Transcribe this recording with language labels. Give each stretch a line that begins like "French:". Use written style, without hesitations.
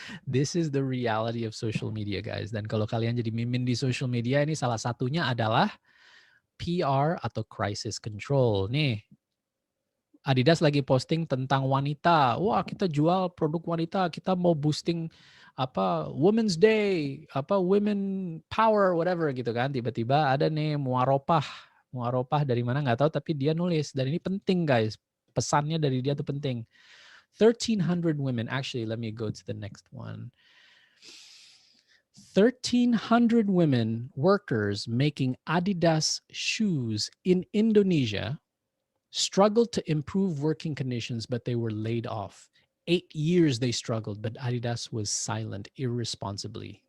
English: This is the reality of social media, guys.
Indonesian: Dan kalau kalian jadi mimin di social media, ini salah satunya adalah PR atau crisis control. Nih, Adidas lagi posting tentang wanita. Wah, kita jual produk wanita, kita mau boosting apa Women's Day, apa Women Power, whatever gitu kan. Tiba-tiba ada nih muaropah dari mana nggak tahu, tapi dia nulis dan ini penting guys. Pesannya dari dia tuh penting.
English: 1,300 women. Actually, let me go to the next one. 1,300 women workers making Adidas shoes in Indonesia struggled to improve working conditions, but they were laid off. 8 years they struggled, but Adidas was silent irresponsibly.